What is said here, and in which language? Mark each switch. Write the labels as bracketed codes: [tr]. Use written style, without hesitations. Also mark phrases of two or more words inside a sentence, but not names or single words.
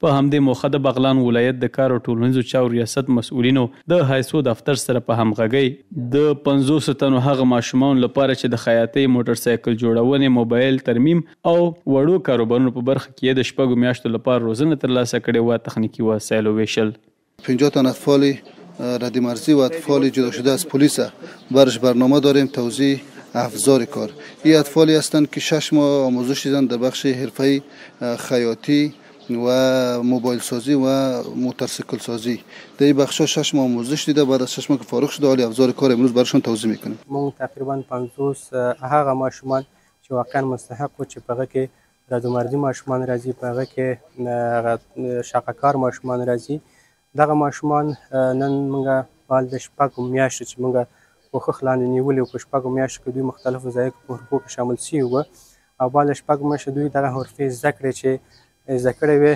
[ps] په همدې موخه د بغلان ولایت د کار او ټولنیزو چارو ریاست مسؤلینو د هایسو دفتر سره په همغږۍ د 500 تنو هغه ماشومانو لپاره چې د خیاطۍ، موټر سایکل جوړونې، موبایل ترمیم او وړو کاروبارونو په برخه کې د 6 میاشتو لپاره روزنه ترلاسه کړې وه تخنیکي وسایل وویشل. [fa] 50 تن اطفال ردیمرزی و اطفال جدا شده از پلیس برش برنامه داریم توزیع افزار کار. این اطفالی هستند که 6 ماه آموزش دیدن در بخش حرفه‌ای خیاطی و موبایل سازی و موتورسیکل سازی. در این بخش‌ها 6 ماه آموزش دیده، بعد از 6 ماه که فارغ شده حالی افزار کار امروز برشون توزیع میکنیم. [ps] ما تقریبا 50 هغه ماشومان چې واقعا مستحق و چې په هغه کې ردیمرزي ماشومان راځي، په هغه کې شاقه‌کار ماشومان راځي. دغه ماشومان نن موږ فعال د 6 میاشتو چې موږ کوښښ لاندې نیولي وو، په 6 میاشتو کې دوی مختلفو ځایو په حرفو کې شامل شوي وو او بعد د 6 میاشتو دوی دغه حرفې زده کړې چې زده کړې وې.